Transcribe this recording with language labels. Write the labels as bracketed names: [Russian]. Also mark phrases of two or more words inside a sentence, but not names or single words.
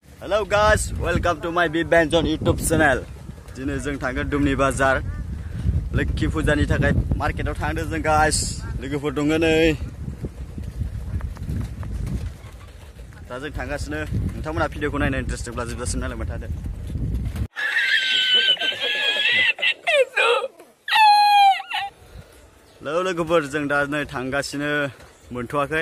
[English] Hello guys, welcome to my Big Band John YouTube channel. [Bodo] Dini जों थांगोन दुमनि बाजार लोखि फुजानि थाखाय मार्केटाव थांदों जों guys. लोगोफोर दङ नै. दा जों थांगासिनो. नोंथांमोना भिडिअखौ नायनो इन्टारेस्टेडब्ला जोबजासिम नायलांबाय थादो. लोगोफोर जों दा नै थांगासिनो मोनथ'वाखै.